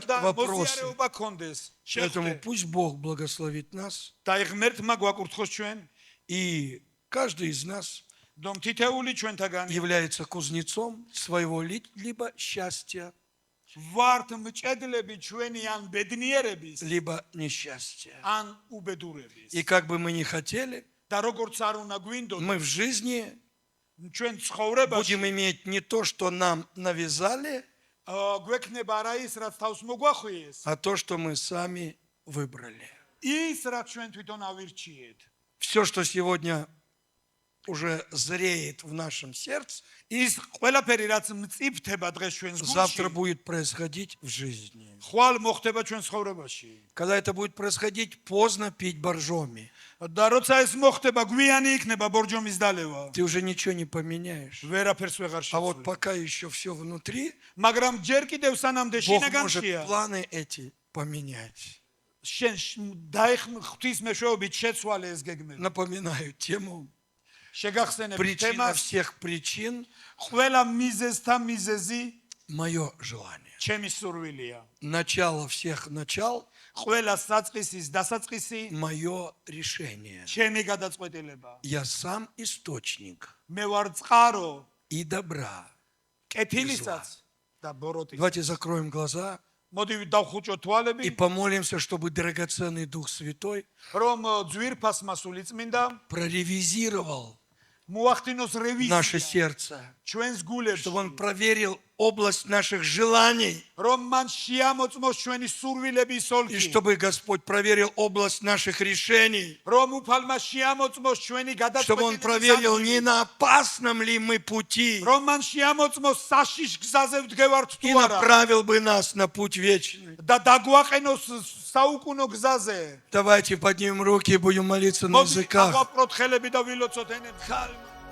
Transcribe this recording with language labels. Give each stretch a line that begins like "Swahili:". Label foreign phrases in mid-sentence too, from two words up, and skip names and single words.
Georgian: და
Russian: вопросы.
Georgian: მozიარეობა კონდეს.
Russian: Поэтому
Georgian: შეხვდე.
Russian: пусть Бог благословит нас,
Georgian: და ღმერთმა გვაკურთხოს ჩვენ,
Russian: и каждый из нас
Georgian: რომ თითეული ჩვენთაგანი
Russian: является кузнецом своего либо счастья,
Georgian: ვართ მჭედლები ჩვენი ან ბედნიერების,
Russian: либо несчастья.
Georgian: ან უბედურების.
Russian: И как бы мы ни хотели,
Georgian: და როგორც არ უნდა გვინდოს,
Russian: мы в жизни
Georgian: ჩვენ ცხოვრებაში
Russian: будем иметь не то, что нам навязали,
Georgian: გვექნება არა ის, რაც თავს მოგვახვიეს,
Russian: а то, что мы сами выбрали.
Georgian: ის, რაც ჩვენ თვითონ ავირჩიეთ.
Russian: Все, что сегодня уже зреет в нашем сердце,
Georgian: ის ყველაფერი, რაც მწიფდება დღეს ჩვენს
Russian: завтра
Georgian: გულში,
Russian: будет происходить в жизни.
Georgian: ხვალ მოხდება ჩვენ ცხოვრებაში.
Russian: Когда это будет происходить, поздно пить боржоми.
Georgian: და როცა ეს მოხდება, გვიანი იქნება ბორჯომის დალევა.
Russian: Ты уже ничего не поменяешь.
Georgian: ვერაფერს ვეღარ
Russian: А вот
Georgian: შეცვლი.
Russian: пока еще все внутри,
Georgian: მაგრამ ჯერ კიდევ სანამდე
Russian: Бог может
Georgian: შინაგანშია,
Russian: планы эти поменять.
Georgian: შენ ღვთის მეშვეობით შეცვალე ეს გეგმები.
Russian: Напоминаю тему.
Georgian: შეგახსენებ
Russian: Причина
Georgian: თემას,
Russian: всех причин
Georgian: ყველა მიზეზთა მიზეზი –
Russian: мое желание.
Georgian: ჩემი სურვილია.
Russian: Начало всех начал
Georgian: ყველა საწყისის დასაწყისი –
Russian: мое решение.
Georgian: ჩემი გადაწყვეტილება.
Russian: Я сам источник
Georgian: მე ვარ წყარო,
Russian: и добра.
Georgian: კეთილისაც და ბოროტის.
Russian: Давайте закроем глаза
Georgian: მოდი დავხუჭოთ
Russian: и
Georgian: თვალები,
Russian: помолимся, чтобы драгоценный Дух Святой
Georgian: რომ ძვირფასმა სული წმინდა
Russian: проревизировал
Georgian: მოახდინოს
Russian: наше
Georgian: რევიზია
Russian: сердце,
Georgian: ჩვენს გულებში,
Russian: чтобы Он проверил область наших желаний,
Georgian: რომ მან შეამოწმოს ჩვენი სურვილების
Russian: и
Georgian: ოლქი,
Russian: чтобы Господь проверил область наших решений,
Georgian: რომ უფალმა შეამოწმოს ჩვენი
Russian: чтобы Он проверил,
Georgian: გადაწყვეტილების
Russian: не на опасном ли мы пути,
Georgian: რომ მან შეამოწმოს საშიშ გზაზე ვდგევართ
Russian: и
Georgian: თუ არა
Russian: направил бы нас на путь вечный.
Georgian: და დაგვაყენოს საუკუნო გზაზე.
Russian: Давайте поднимем руки и будем молиться на
Georgian: მოდი
Russian: языках.
Georgian: ავაპროთ ხელები და ვილოცოთ ენებზე.